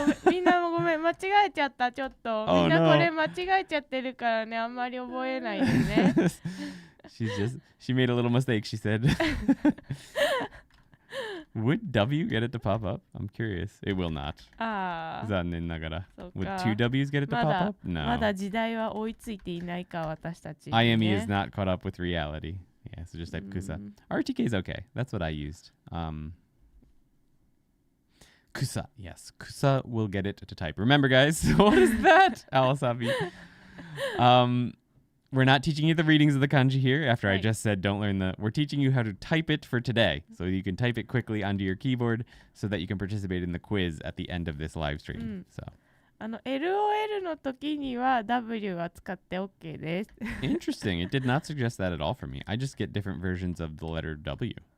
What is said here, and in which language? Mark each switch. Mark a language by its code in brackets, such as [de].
[ja] みんなもごめん、間違えちゃった、ちょっと。みんなこれ間違えちゃってるからね、あんまり覚えないでね。 [en] She made a little mistake, she said. Would W get it to pop up? I'm curious. It will not. [ja] 残念ながら。 [en] Would two W's get it to pop up? No. [ja] まだ時代は追いついていないか、私たち、ね。 [en] IME is not caught up with reality. Yeah, so just type kusa. RTK is okay. That's what I used. Kusa. Yes, kusa will get it to type. Remember, guys, what is that? Alasabi. We're not teaching you the readings of the kanji here after I just said don't learn the... We're teaching you how to type it for today. So you can type it quickly onto your keyboard so that you can participate in the quiz at the end of this live stream. So. [ja] LOL の時には W は使って OK です。 [en] Interesting. It did not suggest that at all for me. I just get different versions of the letter W.